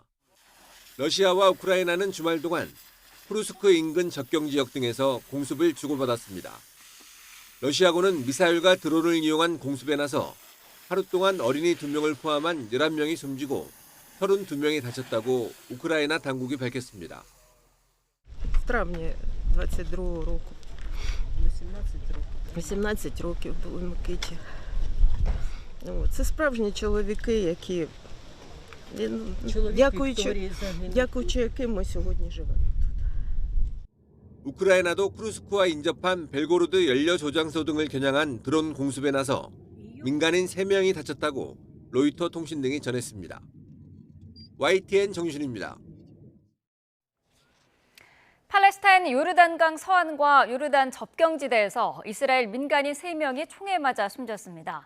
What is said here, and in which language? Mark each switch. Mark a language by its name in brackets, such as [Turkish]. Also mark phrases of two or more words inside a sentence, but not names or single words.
[Korean] 러시아와 우크라이나는 주말 동안 쿠르스크 인근 접경 지역 등에서 공습을 주고받았습니다. 러시아군은 미사일과 드론을 이용한 공습에 나서 하루 동안 어린이 2명을 포함한 11명이 숨지고 32명이 다쳤다고 우크라이나 당국이 밝혔습니다. [Ukrainian] В травні 22-го року. 18 років були Микиті. Це справжні чоловіки, які дякуючи яким ми сьогодні живемо. [Korean] 우크라이나도 쿠르스크와 인접한 벨고로드 연료 조장소 등을 겨냥한 드론 공습에 나서 민간인 3명이 다쳤다고 로이터 통신 등이 전했습니다. YTN 정유신입니다. 팔레스타인 요르단강 서안과 요르단 접경지대에서 이스라엘 민간인 3명이 총에 맞아 숨졌습니다.